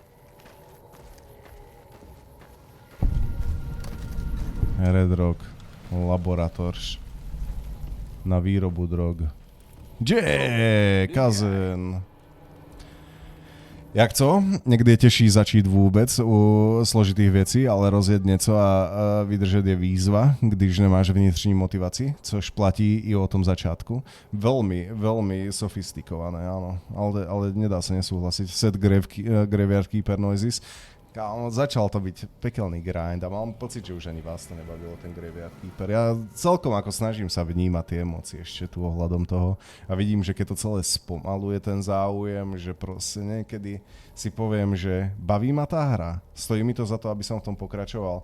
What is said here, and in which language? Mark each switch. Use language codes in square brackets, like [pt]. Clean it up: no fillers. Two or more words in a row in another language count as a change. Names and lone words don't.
[cs] Red Rock, laboratóř na výrobu drog. Kazen. Jak co? Někdy je těžší začít vůbec u složitých věcí, ale rozjet něco a vydržet je výzva, když nemáš vnitřní motivaci, což platí i o tom začátku. [sk] Veľmi sofistikované, áno, ale nedá sa nesúhlasiť. [en] Set Graveyard Keeper Noises. [sk] Kámo, začal to byť pekelný grind a mám pocit, že už ani vás to nebavilo, ten Graveyard Keeper. Ja celkom ako snažím sa vnímať tie emócie ešte tu ohľadom toho a vidím, že keď to celé spomaluje ten záujem, že proste niekedy si poviem, že baví ma tá hra, stojí mi to za to, aby som v tom pokračoval.